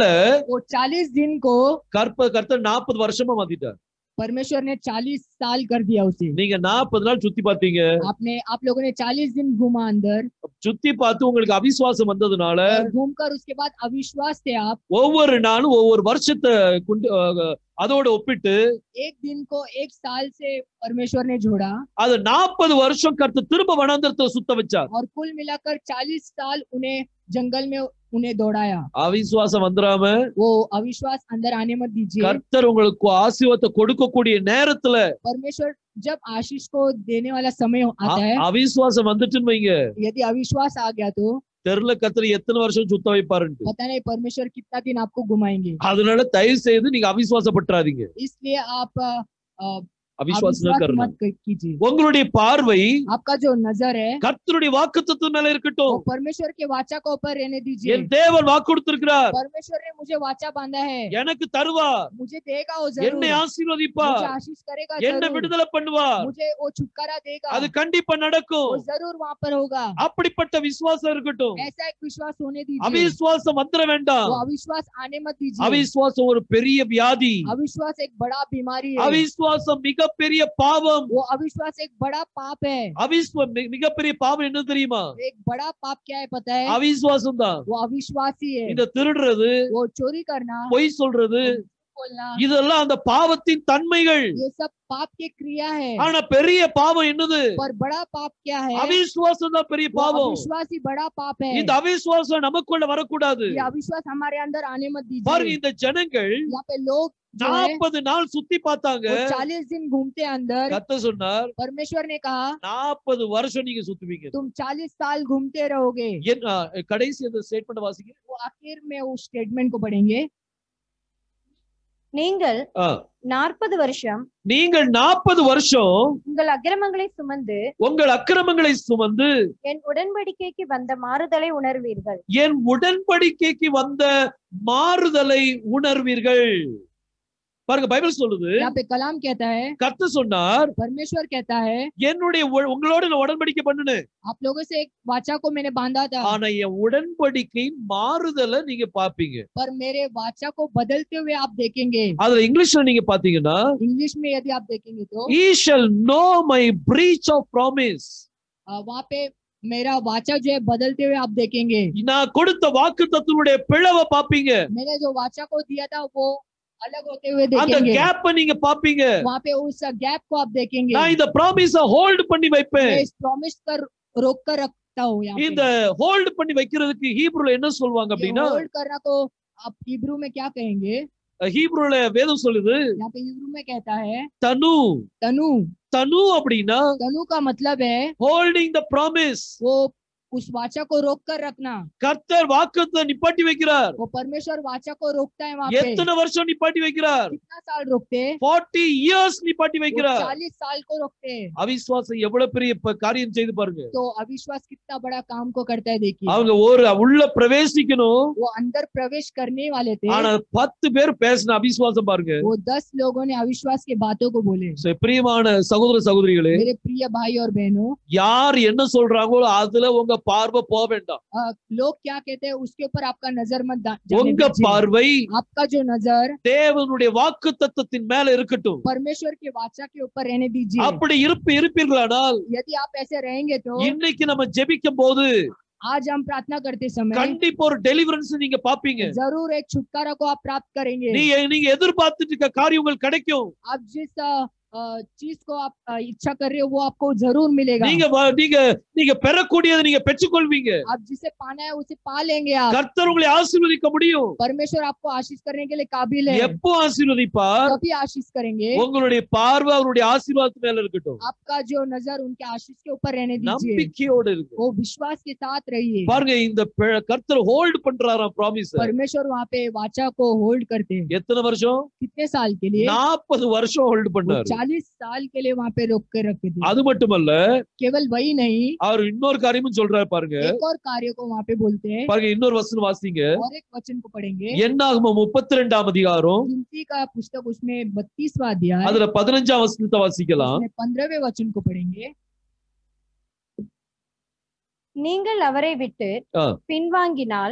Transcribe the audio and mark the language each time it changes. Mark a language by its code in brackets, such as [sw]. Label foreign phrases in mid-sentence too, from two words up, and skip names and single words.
[hi] वो 40 दिन को [ta] கர்த்தர் 40 வருஷமா மாத்திட்டார். [hi] परमेश्वर ने 40 साल कर दिया उसे। [ta] நீங்க 40 நாள் சுத்தி பார்த்தீங்க, [hi] आप लोगों ने 40 दिन घूमा अंदर, [ta] சுத்தி பார்த்து உங்களுக்கு அவிசுவாசம் வந்ததுனால [hi] घूमकर उसके बाद अविश्वास थे आप। [ta] ஒவ்வொரு நாளும் ஒவ்வொரு வருஷத்தை அதோட ஒப்பிட்டு [hi] एक दिन को एक साल से परमेश्वर ने जोड़ा, [ta] அது 40 வருஷம் கர்த்தர் திரும்ப வனாந்தரத்தை சுத்த வச்சார். [hi] और कुल मिलाकर 40 साल उन्हें जंगल में उन्हें दौड़ाया। [ta] அவிசுவாசம் வந்துராம [hi] वो अविश्वास अंदर आने मत दीजिए। [ta] கர்த்தர் உங்களுக்கு ஆசீர்வாதத்தை கொடுக்கக்கூடிய நேரத்துல [hi] परमेश्वर जब आशीष को देने वाला समय आता है, [ta] அவிசுவாசம் வந்துட்டுன்னு வைங்க, [hi] यदि अविश्वास आ गया तो [ta] தெருல கர்த்தர் எத்தனை வருஷம் சுத்த வைப்பாருன்ட்டு. [hi] पता नहीं परमेश्वर कितना दिन आपको घुमाएंगे। [ta] அதனால தயவு செய்து நீங்க அவிசுவாசப்பட்டுறாதீங்க, [hi] इसलिए आप [ta] அவிசுவாசம் [hi] मत कीजिए। [ta] உங்களுடைய பார்வை [hi] आपका जो नजर है [ta] கர்த்தருடைய வாக்குத்தத்தம் மேல இருக்கட்டும். [hi] वो परमेश्वर के वाचा को ऊपर रहने दीजिए। [ta] என் தேவன் வாக்கு கொடுத்திருக்கிறார், [hi] परमेश्वर ने मुझे वाचा बांधा है, [ta] எனக்கு தருவார், [hi] मुझे देगा वो जरूर, [ta] என்னை ஆசீர்வதிப்பார், [hi] मुझे आशीष करेगा [ta] என்னை [hi] जरूर, [ta] விடுதலை பண்ணுவார், [hi] मुझे वो छुटकारा देगा, [ta] அது கண்டிப்பா நடக்கும். [hi] वो जरूर वहाँ पर होगा। [ta] அப்படிப்பட்ட விசுவாசம் இருக்கட்டும். [hi] ऐसा एक विश्वास होने दीजिए। [ta] அவிசுவாசம் வந்துட வேண்டாம். [hi] वो अविश्वास आने मत दीजिए। [ta] அவிசுவாசம் ஒரு பெரிய வியாதி. [hi] अविश्वास एक बड़ा बीमारी है। [ta] அவிசுவாசம் மிகப்பெரிய பாவம். [hi] वो अविश्वास एक बड़ा पाप है। [ta] மிகப்பெரிய பாவம் என்ன தெரியுமா? [hi] एक बड़ा पाप क्या है पता है? [ta] அவிசுவாசம் தான். [hi] वो अविश्वास ही है। [ta] இந்த திருடுறது, [hi] वो चोरी करना, [ta] பொய் சொல்றது, [hi] बोलना, [ta] இதெல்லாம் அந்த பாவத்தின் தன்மைகள். [hi] ये सब पाप की क्रिया है। [ta] ஆனா பெரிய பாவம் என்னது? [hi] पर बड़ा पाप क्या है? [ta] அவிசுவாசம் தான் பெரிய [hi] वो [ta] பாவம். [hi] अविश्वास ही बड़ा पाप है। [ta] இந்த அவிசுவாசம் நமக்குள்ள வரக்கூடாது. [hi] ये अविश्वास हमारे अंदर आने मत दीजिए। [ta] பாருங்க, இந்த ஜனங்கள் [hi] यहाँ पे लोग [ta] 40 நாள் சுத்தி பார்த்தாங்க. [hi] 40 दिन घूमते अंदर। [ta] கர்த்தர் சொன்னார், [hi] परमेश्वर ने कहा [ta] 40 வருஷம் நீங்க சுத்துவீங்க. [hi] तुम 40 साल घूमते रहोगे। [ta] கடைசி அந்த ஸ்டேட்மெண்ட் வாசிங்க. [hi] वो आखिर में उस स्टेटमेंट को पढ़ेंगे। [ta] நீங்கள் 40 வருஷம் நீங்கள் 40 வருஷம் உங்கள் அக்கிரமங்களை சுமந்து உங்கள் அக்கிரமங்களை சுமந்து என் உடன்படிக்கைக்கு வந்த மாறுதலை உணர்வீர்கள். என் உடன்படிக்கைக்கு வந்த மாறுதலை உணர்வீர்கள். பாருங்க பைபிள் சொல்லுது, [hi] यहाँ पे कलाम कहता है, [ta] கர்த்தர் சொன்னார், [hi] परमेश्वर कहता है, [ta] என்னுடைய உங்களோட நான் உடன்படிக்கை பண்ணுனேன், [hi] आप लोगों से एक वाचा को मैंने बांधा था, [ta] ஆனா என் உடன்படிக்கையின் மாறுதலை நீங்க பாப்பீங்க. [hi] पर मेरे वाचा को बदलते हुए आप देखेंगे। [ta] அதுல இங்கிலீஷ்ல நீங்க பாத்தீங்கன்னா, [hi] इंग्लिश में यदि आप देखेंगे तो [en] he shall know my breach of promise. [hi] वहाँ पे मेरा वाचा जो है बदलते हुए आप देखेंगे। [ta] நான் கொடுத்த வாக்குத்தத்தனுடைய பிளவை பாப்பீங்க, [hi] मैंने जो वाचा को दिया था वो अलग होते हुए [ta] அந்த [hi] देखेंगे। [ta] கேப்பை நீங்க பாப்பீங்க. [hi] वहाँ पे उस गैप को आप देखेंगे। [ta] நான் இந்த [en] promise hold [ta] பண்ணி வைப்பேன். [hi] मैं इस प्रॉमिस कर रोक कर रखता हूँ। यहाँ [ta] இந்த ஹோல்ட் பண்ணி வைக்கிறதுக்கு ஹீப்ரூல என்ன சொல்வாங்க அப்படின்னா, [hi] होल्ड करना को आप हिब्रू में क्या कहेंगे? [ta] ஹீப்ரூல வேதம் சொல்லுது, [hi] यहाँ पे हिब्रू में कहता है [ta] தனு. [hi] तनु। [ta] தனு அப்படின்னா [hi] तनु का मतलब है [en] holding the promise. [hi] वो उस वाचा को रोक कर रखना। [ta] கர்த்தர் வாக்குத்தத்தத்தை நிப்பாட்டி வைக்கிறார். [hi] वो परमेश्वर वाचा को रोकता है। वहाँ पे [ta] எத்தனை வருஷம் நிப்பாட்டி வைக்கிறார்? [hi] कितना साल रोकते? [ta] 40 இயர்ஸ் நிப்பாட்டி வைக்கிறார். [hi] 40 साल को रोकते। [ta] அவிசுவாசம் எவ்வளவு பெரிய காரியம் செய்து பாருங்க. [hi] तो अविश्वास कितना बड़ा काम को करता है देखिए। [ta] அவங்க ஒரு உள்ள பிரவேசிக்கணும், [hi] वो अंदर प्रवेश करने वाले थे, [ta] ஆனா 10 பேர் பேசின அவிசுவாசம் பாருங்க. [hi] वो 10 लोगों ने अविश्वास के बातों को बोले। [ta] So, பிரியமான சகோதர சகோதரிகளே, [hi] मेरे प्रिय भाई और बहनों, [ta] யார் என்ன சொல்றாங்களோ அதுல உங்க பார்வை போக வேண்டாம். [hi] लोग क्या कहते हैं उसके ऊपर आपका नजर मत जाने [ta] உங்க [hi] दीजिए। [ta] பார்வை [hi] आपका जो नजर [ta] தேவனுடைய வாக்குத்தத்தத்தின் மேல இருக்கட்டும். [hi] परमेश्वर के वाचा के ऊपर रहने दीजिए। [ta] அப்படி இருப்பீர்களானால், [hi] यदि आप ऐसे रहेंगे तो [ta] இன்னைக்கு நம்ம ஜெபிக்கும் போது [hi] आज हम प्रार्थना करते समय [ta] கண்டிப்பா ஒரு டெலிவரன்ஸ் நீங்க பாப்பீங்க. [hi] जरूर एक छुटकारा को आप प्राप्त करेंगे। [ta] நீங்க எதிர்பார்த்துட்டு இருக்க காரியம் உங்களுக்கு கிடைக்கும். [hi] आप जिस चीज को आप इच्छा कर रहे हो वो आपको जरूर मिलेगा। [ta] நீங்க பெறக்கூடியதை நீங்க பெற்றுக்கொள்வீங்க. [hi] आप जिसे पाना है उसे पा लेंगे। आप [ta] கர்த்தர் உங்களை ஆசீர்வதிக்க முடியும். [hi] परमेश्वर आपको आशीष करने के लिए काबिल है। [ta] எப்போ ஆசீர்வதிப்பார்? [hi] कभी आशीष करेंगे। [ta] உங்களுடைய பார்வை அவருடைய ஆசீர்வாதத்து மேல இருக்கட்டும். [hi] आपका जो नजर उनके आशीष के ऊपर रहने दीजिए। [ta] நம்பிக்கையோடு இருக்கு. [hi] वो विश्वास के साथ रहिए। [ta] பாருங்க, இந்த கர்த்தர் ஹோல்ட் பண்றாராம் ப்ராமிஸ். [hi] परमेश्वर वहाँ पे वाचा को होल्ड करते हैं। [ta] எத்தனை வருஷம்? [hi] कितने साल के लिए? [ta] 40 வருஷம் ஹோல்ட் பண்ணாரு. [hi] 40 साल के लिए वहाँ पे रोक के रखे थे। [ta] அது மட்டுமல்ல, [hi] केवल वही नहीं, [ta] அவர் இன்னொரு காரியமும் சொல்றாரு பாருங்க. [hi] एक और कार्य को वहाँ पे बोलते हैं। [ta] பாருங்க, இன்னொரு வசனம் வாசிங்க. [hi] और एक वचन को पढ़ेंगे। [ta] என்னாகமம் 32ஆம் அதிகாரம், [hi] गिनती का पुस्तक उसमें 32वां अध्याय, [ta] அதுல 15ஆம் வசனத்தை வாசிக்கலாம். [hi] उसमें 15वें वचन को पढ़ेंगे। [ta] நீங்கள் அவரை விட்டு ஆ. பின்வாங்கினால்